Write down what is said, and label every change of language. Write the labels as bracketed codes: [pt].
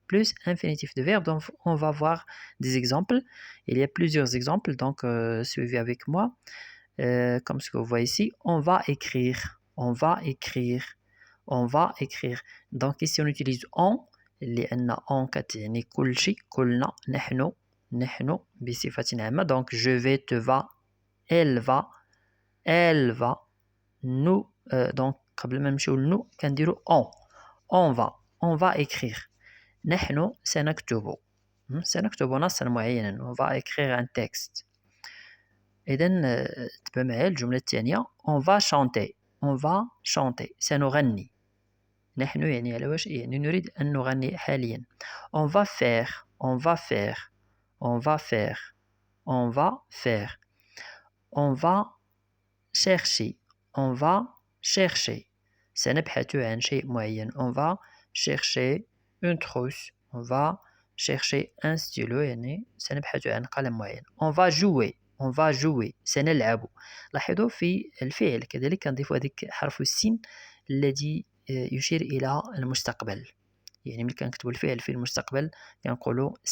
[fr] Plus infinitif de verbe, donc on va voir des exemples. Il y a plusieurs exemples, donc suivez avec moi. Comme ce que vous voyez ici, on va écrire, on va écrire, on va écrire. Donc ici on utilise on، [ar] لأن on كتعني كل شيء، كلنا، نحن بصفة عامة. [fr] donc je vais، tu vas، elle va، nous، donc [ar] قبل ما نمشيو لنو كنديرو [fr] on va écrire. [ar] نحن سنكتب نصا معينا، [fr] on va écrire un texte. [ar] إذن تبع معايا الجملة الثانية [fr] on va chanter. on va chanter [ar] سنغني نحن يعني على واش يعني نريد أن نغني حاليا [fr] on va faire on va faire [ar] on va faire on va faire [fr] on va chercher on va chercher [ar] سنبحث عن شيء معين [fr] on va chercher une trousse on va chercher un stylo [ar] يعني سنبحث عن قلم معين [fr] on va jouer on va jouer [ar] سنلعب لاحظوا في الفعل كذلك نضيف هذيك حرف السين الذي يشير إلى المستقبل يعني ملي كنكتبوا الفعل في المستقبل كنقولوا